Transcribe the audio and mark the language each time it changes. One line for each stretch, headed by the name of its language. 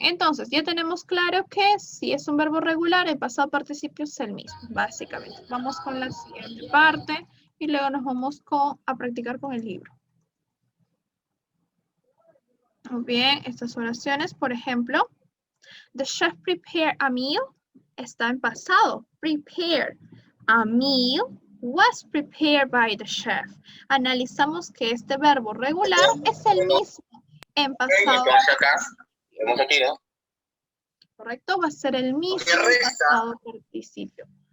Spanish: Entonces, ya tenemos claro que si es un verbo regular, el pasado participio es el mismo, básicamente. Vamos con la siguiente parte y luego nos vamos a practicar con el libro. Muy bien. Estas oraciones, por ejemplo,
English: the chef prepared a meal,
Spanish: está en pasado.
English: Prepare a meal was prepared by the chef.
Spanish: Analizamos que este verbo regular es el mismo en pasado. Entonces acá, vemos aquí, ¿no? Correcto, va a ser el mismo en pasado participio.